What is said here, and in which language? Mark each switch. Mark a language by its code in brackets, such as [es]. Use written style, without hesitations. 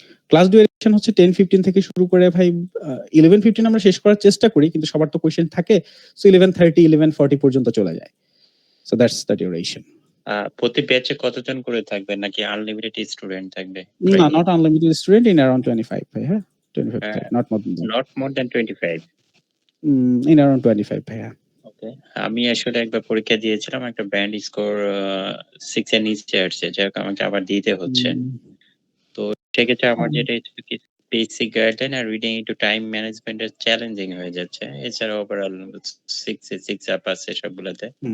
[bn] Class duration হচ্ছে 10-15 থেকে শুরু করে ভাই 11-15 আমরা শেষ করার চেষ্টা করি, কিন্তু সবার তো কোশ্চেন থাকে। সো 11:30 11:40 পর্যন্ত চলে যায়। [en] So that's the duration. [bn] প্রতি ব্যাচে কতজন করে থাকবে নাকি আনলিমিটেড স্টুডেন্ট থাকবে? [en] না, not unlimited student, in around 25 ভাই। হ্যাঁ, 25 not more than that. Not more than 25. In around 25 ভাইয়া। [bn] ওকে, আমি আসলে একবার পরীক্ষা দিয়েছিলাম, একটা ব্যান্ড স্কোর 6 এর নিচে আসছে, যাই হোক আমাকে আবার দিতে হচ্ছে। তো সেক্ষেত্রে আমার যেটা বেসিক গাইডলাইন আর রিডিং একটু টাইম ম্যানেজমেন্টের চ্যালেঞ্জিং হয়ে যাচ্ছে। এছাড়া ওভারঅল 6 আপ আছে সবগুলোতে।